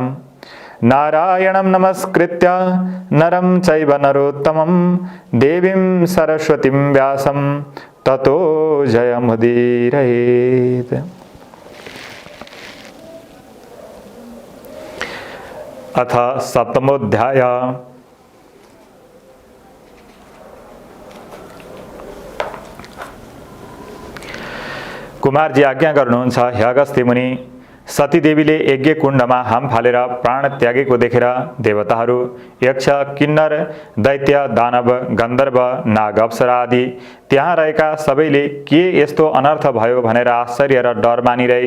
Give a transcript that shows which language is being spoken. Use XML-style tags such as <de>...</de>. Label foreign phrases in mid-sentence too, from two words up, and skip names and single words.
<sa>नारायणं नमस्कृत्य नरं चैव नरोत्तमं देवीं सरस्वतीं व्यासं ततो जयमुदीरयेत्। अथ सप्तमोऽध्याय।</sa> <ne>कुमारजी आज्ञा गर्नुहुन्छ, हे अगस्त्य मुनि, सतीदेवीले यज्ञ कुण्डमा हाम फालेर प्राण त्यागेको देखेर देवताहरू, यक्ष, किन्नर, दैत्य, दानव, गन्धर्व, नाग, अप्सरा आदि त्यहाँ रहेका सबैले के यस्तो अनर्थ भयो भनेर आश्चर्य र डर मानिरहे।</ne>